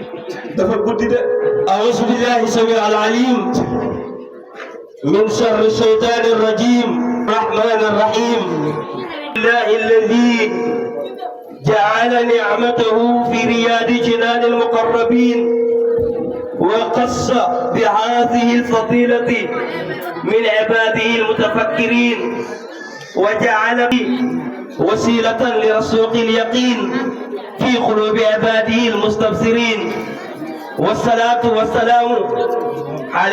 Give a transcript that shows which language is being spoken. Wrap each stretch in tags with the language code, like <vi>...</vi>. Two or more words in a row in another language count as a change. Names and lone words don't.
<wo>dafa guddi de</wo> <ar>أعوذ بالله السميع العليم من شر الشيطان الرجيم الرحمن الرحيم لله الذي جعل نعمته في رياض جنان المقربين وقص بهذه الفضيلة من عباده المتفكرين وجعل وسيلة لرسوق اليقين في قلوب عباده المستبصرين والصلاة والسلام على</ar>